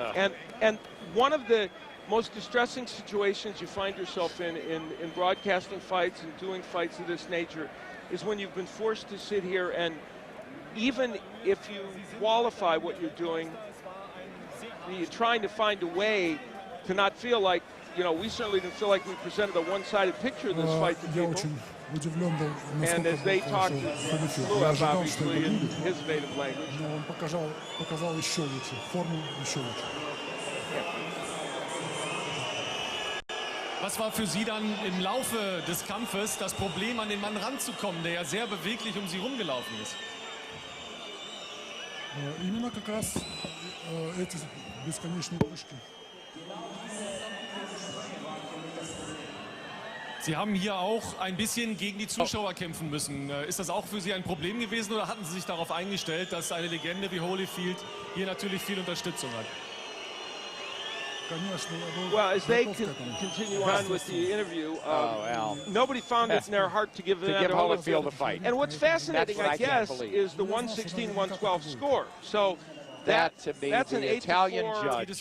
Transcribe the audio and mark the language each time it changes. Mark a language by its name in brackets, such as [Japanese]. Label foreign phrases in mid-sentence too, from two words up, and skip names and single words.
[English] And one of the most distressing situations you find yourself in broadcasting fights and doing fights of this nature is when you've been forced to sit here, and even if you qualify what you're doing, you're trying to find a way to not feel like, we certainly didn't feel like we presented a one-sided picture of this fight to people. And as they talked to Valuev, obviously, in his native language. [German] Was war für Sie dann im Laufe des Kampfes das Problem, an den Mann ranzukommen, der ja sehr beweglich um Sie rumgelaufen ist? [Russian] Именно как раз эти бесконечные прыжки. [German] Sie haben hier auch ein bisschen gegen die Zuschauer kämpfen müssen. Ist das auch für Sie ein Problem gewesen oder hatten Sie sich darauf eingestellt, dass eine Legende wie Holyfield hier natürlich viel Unterstützung hat? [English] Well, as they continue on with the interview, nobody found it in their heart to give Holyfield a fight. And what's fascinating, I guess, is the 116-112 score. So that's an 8-4.